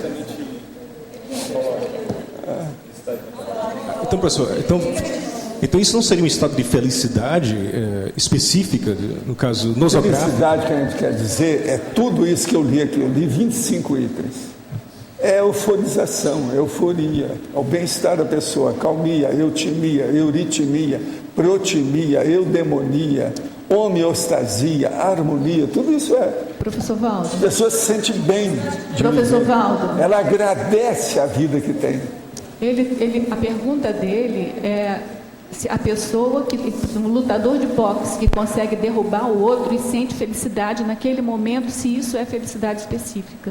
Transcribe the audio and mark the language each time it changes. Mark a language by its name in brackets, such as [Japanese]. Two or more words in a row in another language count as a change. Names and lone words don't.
[Portuguese] Então, professor, então isso não seria um estado de felicidade específica, no caso nosográfico? Felicidade que a gente quer dizer é tudo isso que eu li aqui. Eu li 25 itens. É euforização, euforia, é o bem-estar da pessoa, calmia, eutimia, euritmia, protimia, eudemonia, homeostasia, harmonia, tudo isso é. Professor Valdo. A pessoa se sente bem. Professor Valdo. Ela agradece a vida que tem. A pergunta dele é se a pessoa, um lutador de boxe que consegue derrubar o outro e sente felicidade naquele momento, se isso é felicidade específica.